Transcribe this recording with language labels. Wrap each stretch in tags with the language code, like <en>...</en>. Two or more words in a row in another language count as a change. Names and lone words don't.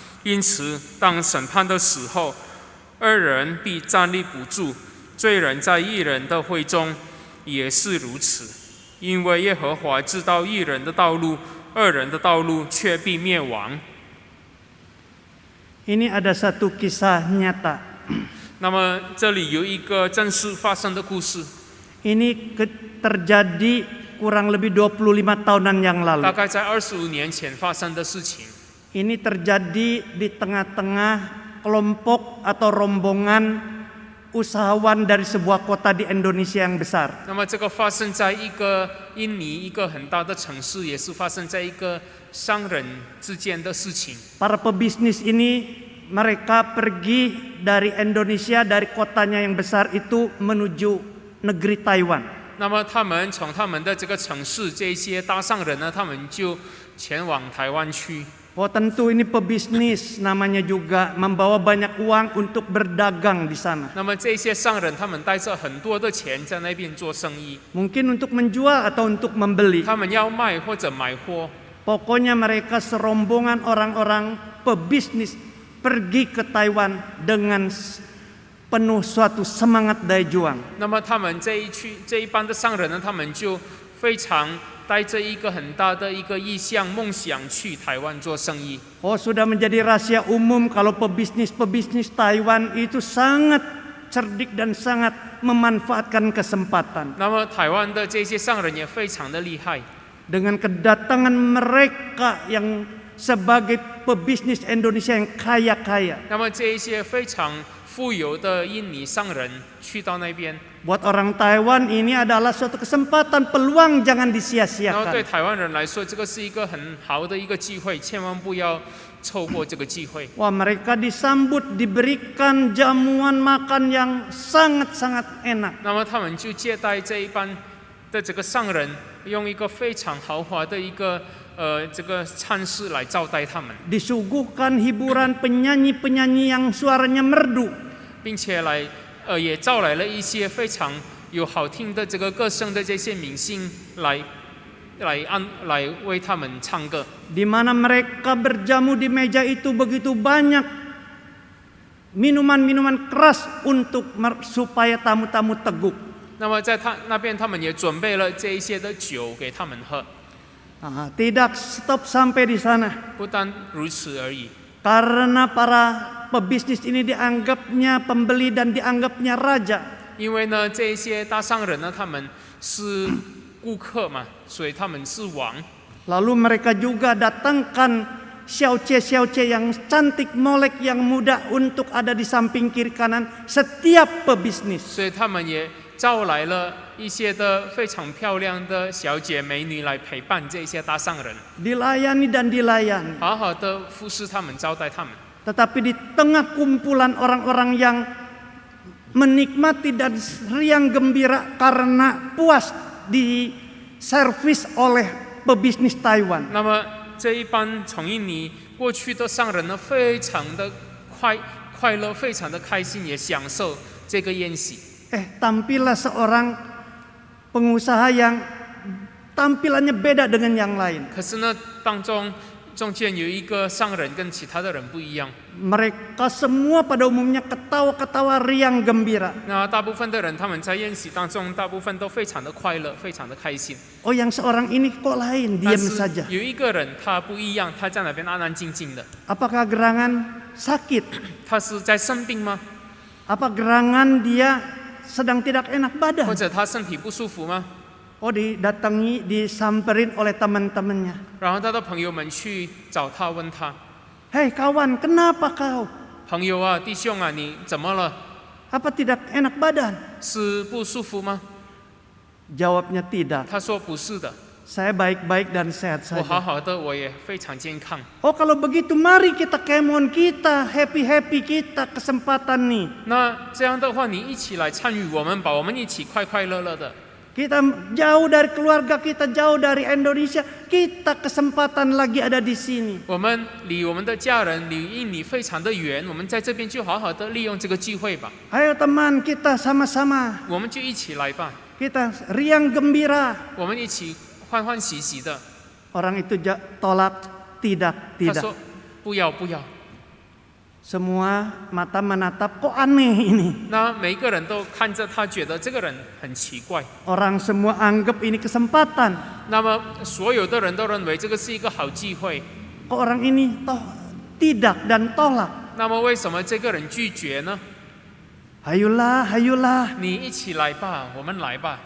<zh>因此，当审判的时候，二人必站立不住，罪人在义人的会中也是如此。因为耶和华知道义人的道路，二人的道路却必灭亡。</zh> <id>Ini ada satu kisah nyata.</id> <zh>那么，这里有一个真实发生的故事，</zh> <id>Ini terjadi kurang lebih 25 tahunan yang</id> <zh>大</zh> <id>lalu.</id> <zh>概在25年前发生的事情。</zh> <id>Ini terjadi di tengah-tengah kelompok atau rombongan usahawan dari sebuah kota di Indonesia yang besar.</id> <zh>那么，这个发生在一个印尼一个很大的城市，也是发生在一个商人之间的事情。</zh> <id>Para pebisnis ini mereka pergi dari Indonesia, dari kotanya yang besar itu menuju negeri Taiwan.</id> <zh>那么，他们从他们的这个城市，这些大商人呢，他们就前往台湾去。</zh> <id>Oh tentu ini pebisnis, namanya juga membawa banyak uang untuk berdagang di sana.</id> <zh>那么，这些商人他们带着很多的钱在那边做生意，</zh> <id>Mungkin untuk menjual atau untuk membeli.</id> <zh>他们要卖或者买货。</zh> <id>Pokoknya mereka serombongan orang-orang pebisnis pergi ke Taiwan dengan penuh suatu semangat daya juang.</id> <zh>那么，他们这一班的商人呢，他们就非常带着一个很大的一个意向、梦想去台湾做生意。</zh> <id>Oh sudah menjadi rahasia umum kalau pebisnis Taiwan itu sangat cerdik dan sangat memanfaatkan kesempatan.</id> <zh>那么，台湾的这些商人也非常的厉害。</zh> <id>Dengan kedatangan mereka yang sebagai pebisnis Indonesia yang kaya-kaya.</id> <zh>那么，这一些非常富有的印尼商人去到那边，</zh> <id>Buat orang Taiwan ini adalah suatu kesempatan, peluang jangan</id> <zh>然后对</zh> <id>disia-siakan.</id> <zh>台湾人来说，这个是一个很好的一个机会，千万不要错过这个机会。</zh> <id>Wah mereka disambut, diberikan jamuan makan yang sangat-sangat enak.</id> <zh>那么，他们就接待这一班的这个商人，用一个非常豪华的一个这个餐食来招待他们，</zh> <id>Disuguhkan hiburan penyanyi-penyanyi yang suaranya merdu.</id> <zh>并且也招来了一些非常有好听的这个歌声的这些明星来为他们唱歌。</zh> <id>Di mana mereka berjamu di meja itu begitu banyak minuman-minuman keras supaya tamu-tamu teguk.</id> <zh>那么在那边，他们也准备了这一些的酒给他们喝。</zh> <id>Tidak stop sampai di sana.</id> <zh>不单如此而已，</zh> <id>Karena para pebisnis ini dianggapnya pembeli dan dianggapnya raja.</id> <zh>因为呢，这一些大商人呢，他们是顾客嘛，所以他们是王。</zh> <id>Lalu mereka juga datangkan xiaoce yang cantik, molek, yang muda untuk ada di samping kiri kanan setiap pebisnis.</id> <zh>所以他们也招来了一些的非常漂亮的小姐美女来陪伴这些大商人，</zh> <id>Dilayani dan dilayani.</id> <zh>好好的服侍他们，招待他们。</zh> <id>Tetapi di tengah kumpulan orang-orang yang menikmati dan riang gembira karena puas diservis oleh pebisnis Taiwan.</id> <zh>那么这一班从印尼过去的商人呢，非常的快乐，非常的开心，也享受这个宴席。</zh> <id>Tampillah seorang pengusaha yang tampilannya beda dengan yang lain.</id> <zh>可是呢，中间有一个商人跟其他的人不一样。</zh> <id>Mereka semua pada umumnya ketawa-ketawa riang gembira.</id> <zh>那大部分的人他们在宴席当中，大部分都非常的快乐，非常的开心。</zh> <id>Oh yang seorang ini kok lain,</id> <zh>但</zh> <id>diam</id> <zh>是</zh> <id>saja.</id> <zh>有一个人他不一样，他在那边安安静静的。</zh> <id>Apakah gerangan sakit?</id> <zh>他是在生病吗？</zh> <id>Apa gerangan dia sedang tidak enak</id> <zh>或</zh> <id>badan?</id> <zh>者他身体不舒服吗？</zh> <id>Oh didatangi, disamperin oleh teman-temannya.</id> <zh>然后他的朋友们去找他，问他</zh> <id>Hei kawan, kenapa kau?：“</id> <zh>朋友啊，弟兄啊，你怎么了？</zh> <id>Apa tidak enak badan?”</id> <zh>是不舒服吗？</zh> <id>Jawabnya tidak.</id> <zh>他说：“不是的，</zh> <id>Saya baik-baik dan sehat</id> <zh>我好</zh> <id>saja.</id> <zh>好的，我也非常健康。</zh> <id>Oh kalau begitu mari kita kemon kita, happy-happy kita kesempatan nih.</id> <zh>那这样的话，你一起来参与我们吧，我们一起快快乐乐的。</zh> <id>Kita jauh dari keluarga kita, jauh dari Indonesia, kita kesempatan lagi ada di sini.</id> <zh>我们离我们的家人、离印尼非常的远，我们在这边就好好的利用这个机会吧，</zh> <id>Ayo teman kita sama-sama,</id> <zh>我们就一起来吧，</zh> <id>kita riang gembira.</id> <zh>我们一起欢欢喜喜的。”</zh> <id>Orang itu tolak, tidak,</id> <zh>他</zh> <id>tidak.</id> <zh>说：“不要不要。”</zh> <id>Semua mata menatap, kok aneh ini.</id> <zh>那每一个人都看着他，觉得这个人很奇怪。</zh> <id>Orang semua anggap ini kesempatan.</id> <zh>那么所有的人都认为这个是一个好机会。</zh> <id>Kok orang ini toh tidak dan tolak.</id> <zh>那么为什么这个人拒绝呢？</zh> <id>Hayulah, hayulah.</id> <zh>你一起来吧，我们来吧。</zh>